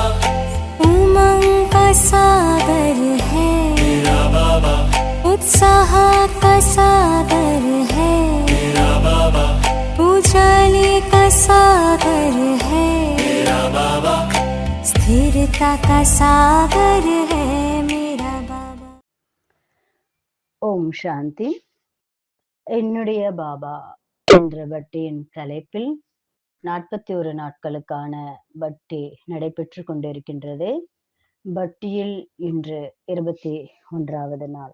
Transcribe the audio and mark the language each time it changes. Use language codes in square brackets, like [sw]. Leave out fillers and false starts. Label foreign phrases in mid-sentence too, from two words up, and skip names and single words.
[hi] उमंग का सागर है, मेरा बाबा। उत्साह का सागर है, मेरा बाबा। उजाले का सागर है, मेरा बाबा। स्थिरता का सागर है, मेरा बाबा। [ta] ஓம் சாந்தி. என்னுடைய பாபா என்ற பட்டியின் தலைப்பில் 41 நாட்களுக்கான பட்டி நடைபெற்று கொண்டிருக்கின்றது. பட்டியில் இன்று 21வது நாள்.